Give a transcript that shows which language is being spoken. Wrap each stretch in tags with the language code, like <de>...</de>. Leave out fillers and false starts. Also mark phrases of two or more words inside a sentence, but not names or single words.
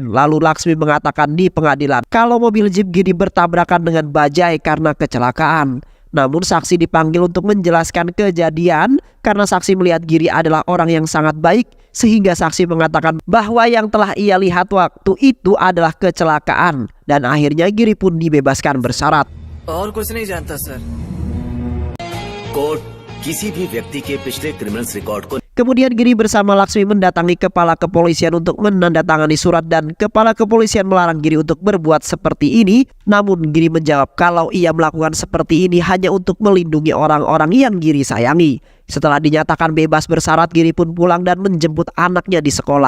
<id>Lalu Laksmi mengatakan di pengadilan kalau mobil Jeep Giri bertabrakan dengan bajai karena kecelakaan. Namun saksi dipanggil untuk menjelaskan kejadian karena saksi melihat Giri adalah orang yang sangat baik sehingga saksi mengatakan bahwa yang telah ia lihat waktu itu adalah kecelakaan dan akhirnya Giri pun dibebaskan bersyarat.</id> <hi>और कुछ नहीं जानता सर. कोर्ट किसी भी व्यक्ति के पिछले</hi> <en>criminals record</en> <hi>को.</hi> <id>Kemudian Giri bersama Laksmi mendatangi kepala kepolisian untuk menandatangani surat dan kepala kepolisian melarang Giri untuk berbuat seperti ini. Namun Giri menjawab kalau ia melakukan seperti ini hanya untuk melindungi orang-orang yang Giri sayangi. Setelah dinyatakan bebas bersyarat, Giri pun pulang dan menjemput anaknya di sekolah.</id>